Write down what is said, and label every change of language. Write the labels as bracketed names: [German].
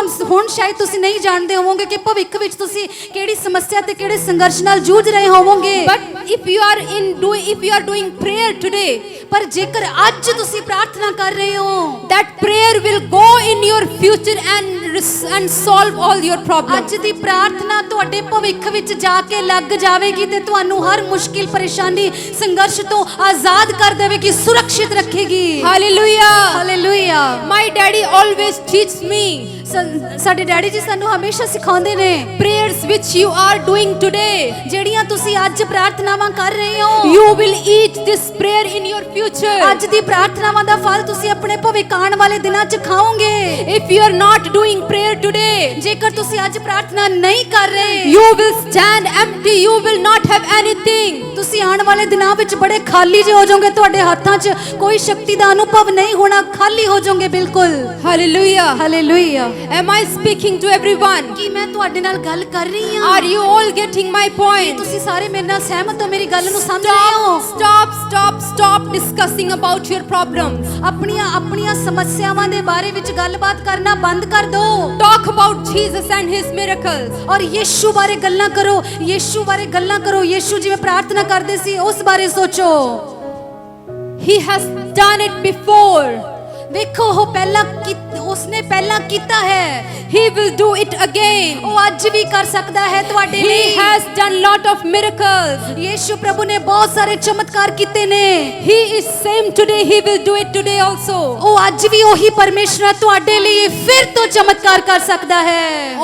[Punjabi] ਹੁਣ ਸ਼ਾਇਦ ਤੁਸੀਂ ਨਹੀਂ ਜਾਣਦੇ ਹੋਵੋਗੇ ਕਿ ਭਵਿੱਖ ਵਿੱਚ ਤੁਸੀਂ ਕਿਹੜੀ ਸਮੱਸਿਆ ਤੇ ਕਿਹੜੇ ਸੰਘਰਸ਼ ਨਾਲ ਜੂਝ ਰਹੇ ਹੋਵੋਗੇ। [English] But if you are doing prayer today, [Punjabi] ਪਰ ਜੇਕਰ ਅੱਜ ਤੁਸੀਂ ਪ੍ਰਾਰਥਨਾ ਕਰ ਰਹੇ ਹੋ [English] that prayer will go in your future and solve all your problems. [Punjabi] ਅੱਜ ਦੀ ਪ੍ਰਾਰਥਨਾ ਤੁਹਾਡੇ ਭਵਿੱਖ ਵਿੱਚ ਜਾ ਕੇ ਲੱਗ ਜਾਵੇਗੀ ਤੇ ਤੁਹਾਨੂੰ ਹਰ ਮੁਸ਼ਕਿਲ ਪਰੇਸ਼ਾਨੀ ਸੰਘਰਸ਼ ਤੋਂ ਆਜ਼ਾਦ ਕਰ ਦੇਵੇਗੀ, ਸੁਰੱਖਿਅਤ ਰੱਖੇਗੀ। [English] Hallelujah. [Punjabi] Hallelujah. [English] My daddy always teaches me. [Punjabi] ਸਾਡੇ ਡੈਡੀ ਜੀ ਸਾਨੂੰ ਹਮੇਸ਼ਾ ਸਿਖਾਉਂਦੇ ਨੇ [English] prayers which you are doing today, [Punjabi] ਜਿਹੜੀਆਂ ਤੁਸੀਂ ਅੱਜ ਪ੍ਰਾਰਥਨਾਵਾਂ ਕਰ ਰਹੇ ਹੋ [English] you will eat this prayer in your future. [Punjabi] ਅੱਜ ਦੀ ਪ੍ਰਾਰਥਨਾਵਾਂ ਦਾ ਫਲ ਤੁਸੀਂ ਆਪਣੇ ਭਵਿੱਖ ਆਉਣ ਵਾਲੇ ਦਿਨਾਂ 'ਚ ਖਾਓਗੇ। [English] If you are not doing prayer today, [Punjabi] ਜੇਕਰ ਤੁਸੀਂ ਅੱਜ ਪ੍ਰਾਰਥਨਾ ਨਹੀਂ ਕਰ ਰਹੇ [English] you will stand empty, you will not have anything. [Punjabi] ਤੁਸੀਂ ਆਉਣ ਵਾਲੇ ਦਿਨਾਂ ਵਿੱਚ ਬੜੇ ਖਾਲੀ ਜਿਹੇ ਹੋ ਜਾਓਗੇ, ਤੁਹਾਡੇ ਹੱਥਾਂ 'ਚ ਕੋਈ ਸ਼ਕਤੀ ਦਾ ਅਨੁਭਵ ਨਹੀਂ ਹੋਣਾ, ਖਾਲੀ ਹੋ ਜਾਓਗੇ ਬਿਲਕੁਲ। [English] Hallelujah. [Punjabi] Hallelujah. [English] Am I speaking to everyone? [Punjabi] ਕੀ ਮੈਂ ਤੁਹਾਡੇ ਨਾਲ ਗੱਲ ਕਰ ਰਹੀ ਹਾਂ? [English] Are you all getting my point? [Punjabi] ਤੁਸੀਂ ਸਾਰੇ ਮੇਰੇ ਨਾਲ ਸਹਿਮਤ ਹੋ, ਮੇਰੀ ਗੱਲ ਨੂੰ ਸਮਝ ਰਹੇ ਹੋ? [English] Stop discussing about your problems. [Punjabi] ਆਪਣੀਆਂ ਸਮੱਸਿਆਵਾਂ ਦੇ ਬਾਰੇ ਵਿੱਚ ਗੱਲਬਾਤ ਕਰਨਾ ਬੰਦ ਕਰ ਦਿਓ। [English] Talk about Jesus and his miracles. [Punjabi] ਔਰ ਯੀਸ਼ੂ ਬਾਰੇ ਗੱਲਾਂ ਕਰੋ, ਯੀਸ਼ੂ ਬਾਰੇ ਗੱਲਾਂ ਕਰੋ। ਯੀਸ਼ੂ ਜਿਵੇਂ ਪ੍ਰਾਰਥਨਾ ਕਰਦੇ ਸੀ ਉਸ ਬਾਰੇ ਸੋਚੋ। [English] He has done it before. [Punjabi] ਵੇਖੋ ਉਸਨੇ ਪਹਿਲਾਂ ਕੀਤਾ ਹੈ। [English] He will do it again. [Punjabi] ਉਹ ਅੱਜ ਵੀ ਕਰ ਸਕਦਾ ਹੈ ਤੁਹਾਡੇ ਲਈ। [English] He has done lot of miracles. [Punjabi] Yishu ਪ੍ਰਭੂ ਨੇ ਬਹੁਤ ਸਾਰੇ ਚਮਤਕਾਰ ਕੀਤੇ ਨੇ। [English] He is same today, he will do it today also. [Punjabi] ਉਹ ਅੱਜ ਵੀ ਉਹੀ ਪਰਮੇਸ਼ਰ ਹੈ, ਤੁਹਾਡੇ ਲਈ ਫਿਰ ਤੋਂ ਚਮਤਕਾਰ ਕਰ ਸਕਦਾ ਹੈ।